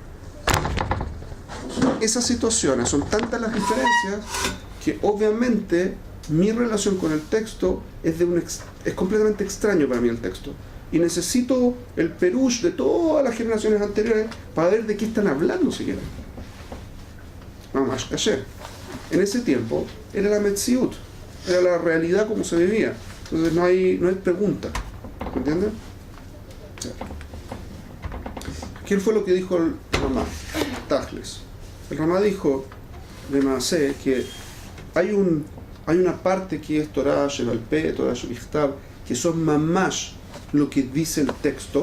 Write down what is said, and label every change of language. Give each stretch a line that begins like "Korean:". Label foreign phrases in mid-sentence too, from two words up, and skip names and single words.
Spanish: Esas situaciones son tantas las diferencias que obviamente mi relación con el texto es completamente extraño para mí el texto. Y necesito el perush de todas las generaciones anteriores para ver de qué están hablando siquiera.
Hebrew: ממש כשר.
Spanish: En ese tiempo era la metziut, era la realidad como se vivía. Entonces no hay pregunta. ¿Me entienden? ¿Qué fue lo que dijo el Ramá? Tajles. El Ramá dijo de Maaseh que hay una parte que es
Hebrew: תורה, שבעל פה, תורה שבכתב,
Spanish: que son mamash lo que dice el texto.